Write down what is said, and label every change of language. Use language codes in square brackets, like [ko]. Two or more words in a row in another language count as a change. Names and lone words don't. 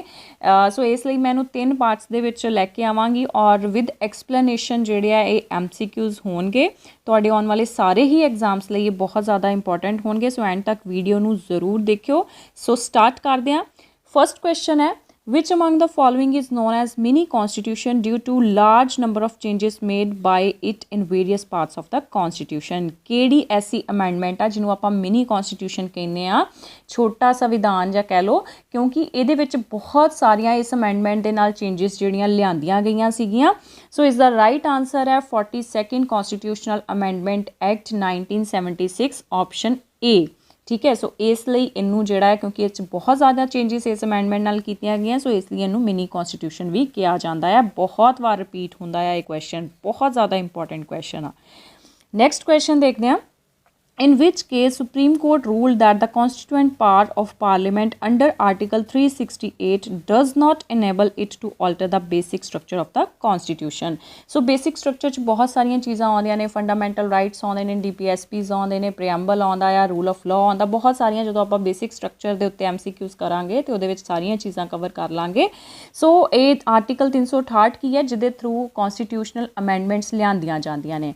[pa] ਸੋ ਇਸ ਲਈ ਮੈਂ ਇਹਨੂੰ 3 ਪਾਰਟਸ ਦੇ ਵਿੱਚ ਲੈ ਕੇ ਆਵਾਂਗੀ ਔਰ [en] with explanation [pa] ਜਿਹੜੇ ਆ ਇਹ MCQs ਹੋਣਗੇ। ਤੁਹਾਡੇ ਆਉਣ ਵਾਲੇ ਸਾਰੇ ਹੀ ਐਗਜ਼ਾਮਸ ਲਈ ਇਹ ਬਹੁਤ ਜ਼ਿਆਦਾ ਇੰਪੋਰਟੈਂਟ ਹੋਣਗੇ। ਸੋ ਐਂਡ ਤੱਕ ਵੀਡੀਓ ਨੂੰ ਜ਼ਰੂਰ ਦੇਖਿਓ। [en] so start [pa] ਕਰਦੇ ਹਾਂ। [en] first question ਹੈ, which among the following is known as mini constitution due to large number of changes made by it in various parts of the constitution। [pa] ਕਿਹੜੀ ਐਸੀ ਅਮੈਂਡਮੈਂਟ ਆ ਜਿਹਨੂੰ ਆਪਾਂ [en] mini constitution [pa] ਕਹਿੰਦੇ ਆ, ਛੋਟਾ ਸੰਵਿਧਾਨ ਜਾਂ ਕਹਿ ਲਓ, ਕਿਉਂਕਿ ਇਹਦੇ ਵਿੱਚ ਬਹੁਤ ਸਾਰੀਆਂ ਇਸ ਅਮੈਂਡਮੈਂਟ ਦੇ ਨਾਲ ਚੇਂਜਸ ਜਿਹੜੀਆਂ ਲਿਆਂਦੀਆਂ ਗਈਆਂ ਸੀਗੀਆਂ। ਸੋ ਇਸ ਦਾ [en] right answer [pa] ਹੈ 42nd [en] Constitutional Amendment Act 1976 option A. [pa] ਠੀਕ ਹੈ, ਸੋ ਇਸ ਲਈ ਇਹਨੂੰ ਜਿਹੜਾ ਹੈ, ਕਿਉਂਕਿ ਇਹ 'ਚ ਬਹੁਤ ਜ਼ਿਆਦਾ ਚੇਂਜਿਸ ਇਸ ਅਮੈਂਡਮੈਂਟ ਨਾਲ ਕੀਤੀਆਂ ਗਈਆਂ, ਸੋ ਇਸ ਲਈ ਇਹਨੂੰ [en] mini constitution [pa] ਵੀ ਕਿਹਾ ਜਾਂਦਾ ਹੈ। ਬਹੁਤ ਵਾਰ ਰਿਪੀਟ ਹੁੰਦਾ ਹੈ ਇਹ ਕੁਐਸਚਨ, ਬਹੁਤ ਜ਼ਿਆਦਾ [en] important question [pa] ਆ। [en] next question [pa] ਦੇਖਦੇ ਹਾਂ। [en] In which case Supreme Court ruled that the constituent power of Parliament under Article 368 does not enable it to alter the basic structure of the Constitution। So basic structure [pa] 'ਚ ਬਹੁਤ ਸਾਰੀਆਂ ਚੀਜ਼ਾਂ ਆਉਂਦੀਆਂ ਨੇ, [en] fundamental rights [pa] ਆਉਂਦੇ ਨੇ, DPSPs ਆਉਂਦੇ ਨੇ, ਪ੍ਰੀਐਂਬਲ ਆਉਂਦਾ ਆ, [en] rule of law [pa] ਆਉਂਦਾ, ਬਹੁਤ ਸਾਰੀਆਂ। ਜਦੋਂ ਆਪਾਂ [en] basic structure [pa] ਦੇ ਉੱਤੇ MCQs ਕਰਾਂਗੇ ਤੇ ਉਹਦੇ ਵਿੱਚ ਸਾਰੀਆਂ ਚੀਜ਼ਾਂ ਕਵਰ ਕਰ ਲਾਂਗੇ। ਸੋ ਇਹ ਆਰਟੀਕਲ 368 ਕੀ ਹੈ, ਜਿਹਦੇ ਥਰੂ [en] constitutional amendments [pa] ਲਿਆਂਦੀਆਂ ਜਾਂਦੀਆਂ ਨੇ।